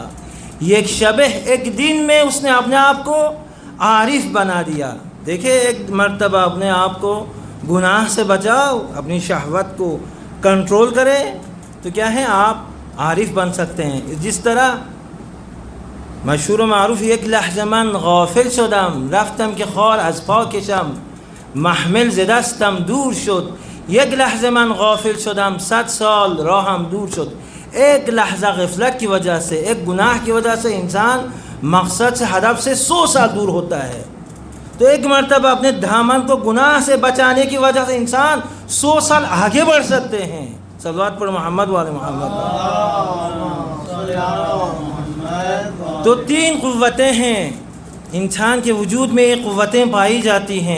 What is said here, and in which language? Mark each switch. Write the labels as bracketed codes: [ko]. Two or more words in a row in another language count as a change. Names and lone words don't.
[ur] یہ ایک شبہ، ایک دن میں اس نے اپنے آپ کو عارف بنا دیا۔ دیکھیں، ایک مرتبہ اپنے آپ کو گناہ سے بچاؤ، اپنی شہوت کو کنٹرول کرے، تو کیا ہے، آپ عارف بن سکتے ہیں۔ جس طرح مشہور و معروف، [fa] یک لحظه من غافل شدم، رفتم که خار از پا کشم، محمل ز دستم دور شد، یک لحظه من غافل شدم، 100 سال راہم دور شد۔ [ur] ایک لحظہ غفلت کی وجہ سے، ایک گناہ کی وجہ سے انسان مقصد سے، ہدف سے 100 سال دور ہوتا ہے۔ تو ایک مرتبہ اپنے دامن کو گناہ سے بچانے کی وجہ سے انسان 100 سال آگے بڑھ سکتے ہیں۔ [ar] صلوات پر محمد والے محمد۔ [ur] تو 3 قوتیں ہیں انسان کے وجود میں، یہ قوتیں پائی جاتی ہیں۔